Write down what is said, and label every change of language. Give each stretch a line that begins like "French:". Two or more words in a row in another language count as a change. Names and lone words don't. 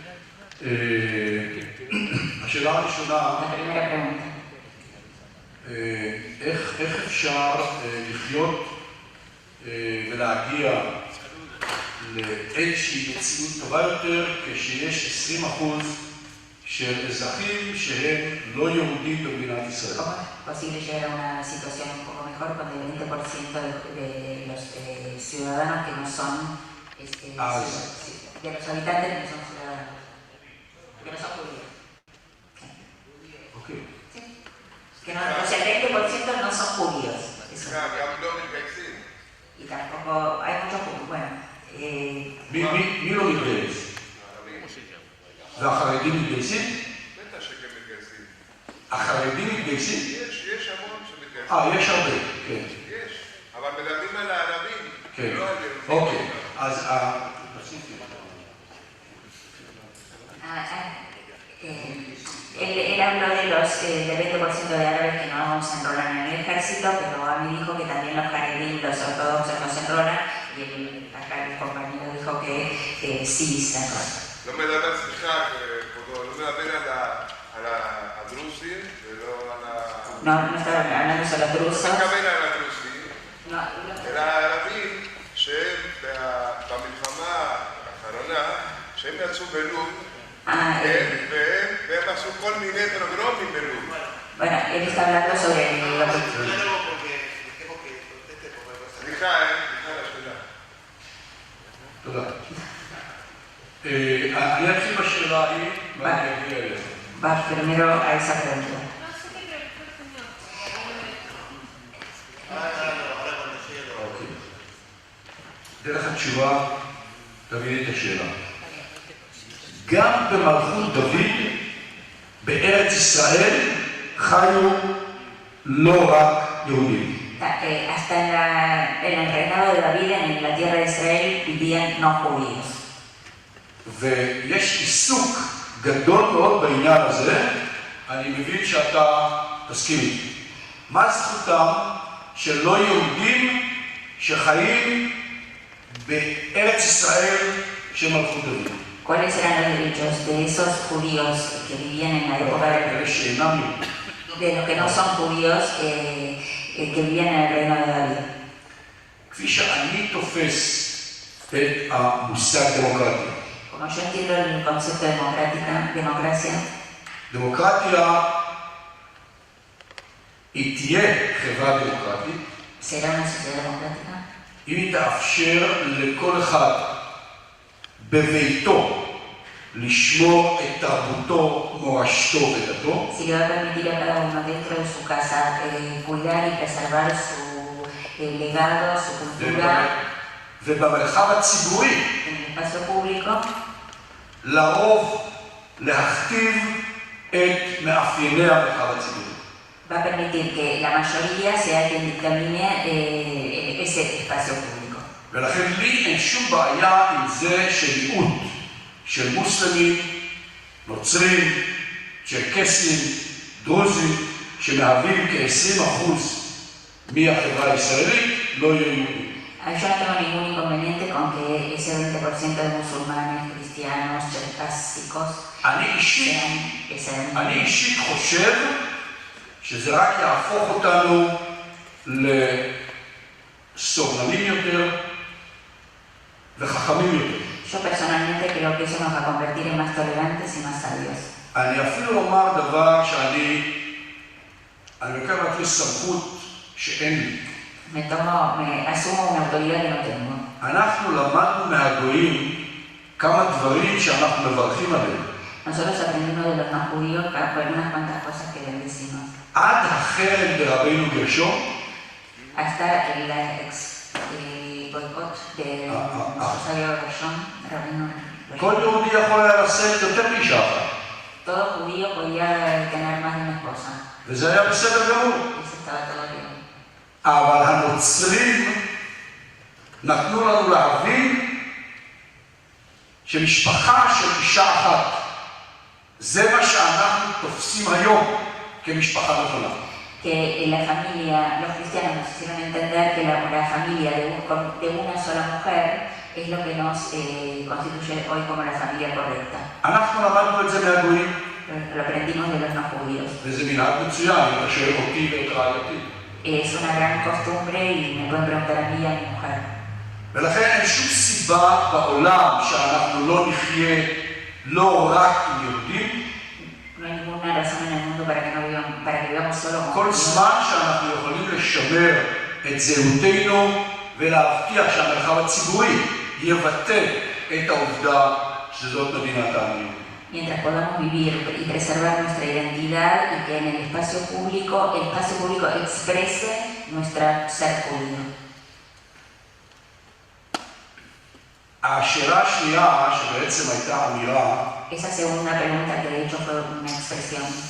Hebrew: השאלה הראשונה, איך אפשר לחיות ולהגיע לאיזושהי מציאות טובה יותר כשיש 20% של אזרחים שהם לא יהודים במדינת ישראל.
Spanish: ¿Cómo es posible llegar a una situación un poco mejor cuando el 20% de los ciudadanos que no son, de los habitantes que no son ciudadanos, que no son judíos?
Hebrew: אוקיי.
Spanish: Sí. Que no, o sea, el 20% no son judíos. Eso. Y tampoco hay muchos judíos. Bueno.
Hebrew: מי לא מתגייס? והחרדים מתגייסים? בטח שכן מתגייסים. החרדים מתגייסים? יש המון שמתגייסים. יש הרבה, כן. יש, אבל מדברים על הערבים, כן. לא על יהודים. אוקיי, אז...
Spanish: Él habló de los del 20% de árabes que no se enrolan en el ejército, pero a mí dijo que también los jaredín, los ortodoxos no se enrolan, y acá el compañero dijo que sí se enrolan.
Hebrew: לא מדבר, סליחה, כבודו, לא מדבר על הדרוזים ולא על ה...
Spanish: No estaba hablando solo drusos.
Hebrew: לא מדבר על הדרוזים,
Spanish: No,
Hebrew: אלא הערבים שהם במלחמה האחרונה, שהם יצאו בלוב, והם עשו כל מיני פרוגרומים בלוב.
Spanish: Bueno, él está hablando sobre
Hebrew: סליחה, סליחה לשאלה. תודה. אני אתחיל בשאלה ההיא, ואני אגיע אליך.
Spanish: Va primero a esa pregunta.
Hebrew: דרך התשובה, תביני את השאלה. גם במלכות דוד, בארץ ישראל, חיו לא רק יהודים.
Spanish: Hasta en el reinado de David, en la tierra de Israel, vivían no judíos.
Hebrew: ויש עיסוק גדול מאוד בעניין הזה, אני מבין שאתה תסכים איתי. מה זכותם של לא יהודים שחיים בארץ ישראל של מלכות דוד?
Spanish: ¿Cuáles eran los derechos de esos judíos que vivían en la época de los que no son judíos que vivían en el reino de David?
Hebrew: כפי שאני תופס את המושג דמוקרטיה.
Spanish: Como yo entiendo el concepto de democracia,
Hebrew: דמוקרטיה היא תהיה חברה דמוקרטית,
Spanish: será una sociedad democrática,
Hebrew: אם היא תאפשר לכל אחד בביתו לשמור את תרבותו, מורשתו ודתו.
Spanish: si le va a permitir a cada uno dentro de su casa cuidar y preservar su legado, su cultura,
Hebrew: ובמרחב הציבורי,
Spanish: en el espacio público,
Hebrew: לרוב להכתיב את מאפייני המרחב הציבורי.
Spanish: va a permitir que la mayoría sea quien dictamine ese espacio público.
Hebrew: ולכן לי אין שום בעיה עם זה שמיעוט של מוסלמים, נוצרים, צ'רקסים, דרוזים, שמהווים כ-20% מהחברה הישראלית, לא יהיו יהודים.
Spanish: Yo no tengo ningún inconveniente con que ese 20% de musulmanes, cristianos, cherkásicos sean
Hebrew: אני אישית חושב שזה רק יהפוך אותנו לסובלנים יותר וחכמים יותר.
Spanish: Yo personalmente creo que eso nos va a convertir en más tolerantes y más sabios.
Hebrew: אני אפילו אומר דבר שאני לוקח לעצמי סמכות שאין לי.
Spanish: Me asumo una autoridad que no tengo.
Hebrew: אנחנו למדנו מהגויים כמה דברים שאנחנו מברכים עליהם.
Spanish: Nosotros aprendimos de los no judíos algunas cuantas cosas que les decimos.
Hebrew: עד החרם ברבינו גרשום,
Spanish: hasta el boicot de Sabio Gershom, rabino.
Hebrew: כל יהודי יכול היה לשאת יותר מאישה אחת.
Spanish: Todo judío podía tener más de una esposa.
Hebrew: וזה היה בסדר גמור.
Spanish: Eso estaba todo bien.
Hebrew: אבל הנוצרים נתנו לנו להבין שמשפחה של אישה אחת זה מה שאנחנו תופסים היום כמשפחה נכונה.
Spanish: Que la familia, los cristianos nos hicieron entender que la familia de una sola mujer es lo que nos constituye hoy como la familia correcta.
Hebrew: אנחנו למדנו את זה מהגויים.
Spanish: Lo aprendimos de los no judíos.
Hebrew: וזה מנהג מצוין, אם אתה שואל אותי ואת רעייתי.
Spanish: Es una gran costumbre y me pueden preguntar a mí y a mi mujer.
Hebrew: ולכן אין שום סיבה בעולם שאנחנו לא נחיה לא רק עם יהודים,
Spanish: ninguna razón en el mundo para que vivamos solo como
Hebrew: כל
Spanish: judíos.
Hebrew: זמן שאנחנו יכולים לשמר את זהותנו ולהבטיח שהמרחב הציבורי יבטא את העובדה שזאת מדינת העם היהודי.
Spanish: Mientras podamos vivir y preservar nuestra identidad y que en el espacio público exprese nuestro ser judío.
Hebrew: השאלה השנייה, שבעצם הייתה אמירה,
Spanish: Esa segunda pregunta, que de hecho fue una expresión,